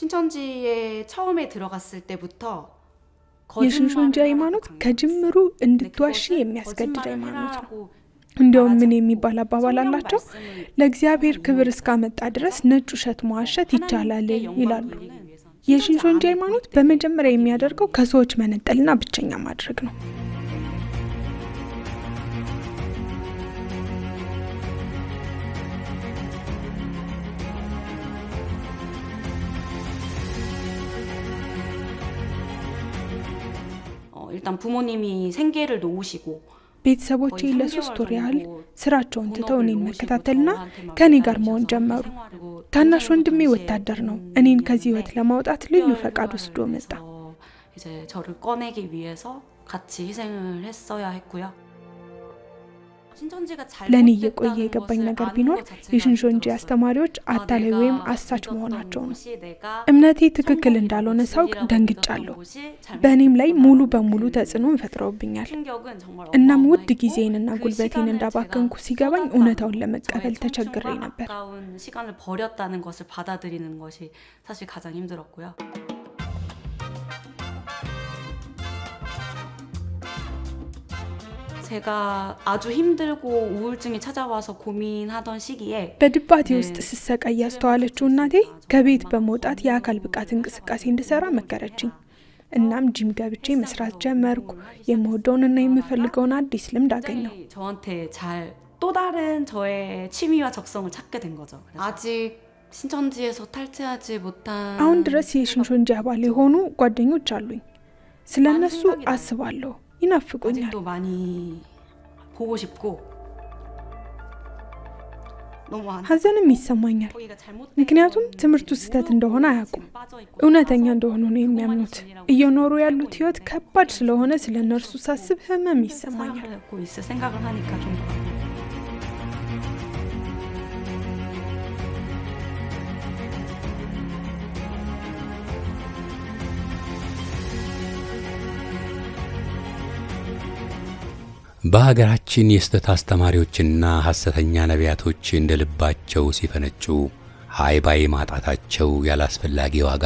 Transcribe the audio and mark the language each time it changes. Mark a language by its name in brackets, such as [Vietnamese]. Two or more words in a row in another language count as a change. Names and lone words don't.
[Korean] 신천지에 처음에 들어갔을 때부터 [Amharic] የሽንሾንጂ ሃይማኖት ከጅምሩ እንድትዋሺ የሚያስገድድ ሃይማኖት ነው። እንደውም ምን የሚባል አባባል አላቸው? ለእግዚአብሔር ክብር እስካመጣ ድረስ ነጭ ውሸት መዋሸት ይቻላል ይላሉ። የሽንሾንጂ ሃይማኖት በመጀመሪያ የሚያደርገው ከሰዎች መነጠልና ብቸኛ ማድረግ ነው። [Korean] 일단 부모님이 생계를 놓으시고 [Amharic] ቤተሰቦቼ ለ3 ወር ያህል ስራቸውን ትተው እኔን መከታተልና ከኔ ጋር መሆን ጀመሩ። ታናሽ ወንድሜ ወታደር ነው። እኔን ከዚህ ህይወት ለማውጣት ልዩ ፈቃድ ወስዶ መጣ። [Korean] 이제 저를 꺼내기 위해서 같이 희생을 했어야 했고요. [Amharic] ለኔ የቆየ የገባኝ ነገር ቢኖር የሽንሾንጂ አስተማሪዎች አታላይ ወይም አሳች መሆናቸው ነው። እምነቴ ትክክል እንዳልሆነ ሳውቅ ደንግጫለሁ። በእኔም ላይ ሙሉ በሙሉ ተጽዕኖ ፈጥረውብኛል። እናም ውድ ጊዜዬንና ጉልበቴን እንዳባከንኩ ሲገባኝ እውነታውን ለመቀበል ተቸግሬ ነበር። [Korean] 시간을 버렸다는 것을 받아들이는 것이 사실 가장 힘들었고요. 제가 아주 힘들고 우울증이 찾아와서 고민하던 시기에 [Amharic] በድባቴ ውስጥ ስሰቃይ ያስተዋለችው እናቴ ከቤት በመውጣት የአካል ብቃት እንቅስቃሴ እንድሰራ መከረችኝ። እናም ጂም ገብቼ መስራት ጀመርኩ። የምወደውንና የምፈልገውን አዲስ ልምድ አገኘሁ። [Korean] 저한테 또 다른 저의 취미와 적성을 찾게 된 거죠. 아직 신천지에서 탈퇴하지 못한 [Amharic] አሁን ድረስ የሽንሾንጂ አባል የሆኑ ጓደኞች አሉኝ። ስለነሱ አስባለሁ። ይናፍቁኛል። [Korean] 아직도 많이 보고 싶고 [Amharic] ሐዘንም ይሰማኛል። ምክንያቱም ትምህርቱ ስህተት እንደሆነ አያውቁም። እውነተኛ እንደሆኑ ነው የሚያምኑት። እየኖሩ ያሉት ህይወት ከባድ ስለሆነ ስለነርሱ ሳስብ ህመም ይሰማኛል። [Korean] 생각을 하니까 좀 [Amharic] በሀገራችን የስተት አስተማሪዎችና ሐሰተኛ ነቢያቶች እንደልባቸው ሲፈነጩ ሃይባይ ማጣታቸው ያላስፈላጊ ዋጋ